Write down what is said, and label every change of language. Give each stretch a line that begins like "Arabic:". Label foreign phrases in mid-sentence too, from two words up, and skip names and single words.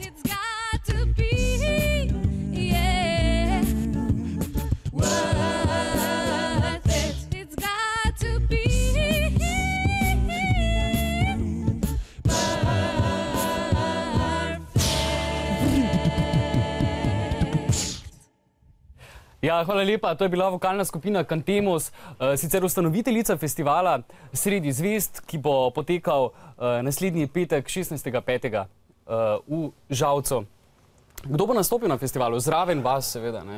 English: It's got to be, yeah, worth it. It's got to be perfect.
Slovenian: Ja, hvala lepa. To je bila vokalna skupina Cantemos, sicer ustanoviteljica festivala Sredi zvezd, ki bo potekal naslednji petek 16.5. V Žalcu. Kdo bo nastopil na festivalu? Zraven vas, seveda, ne?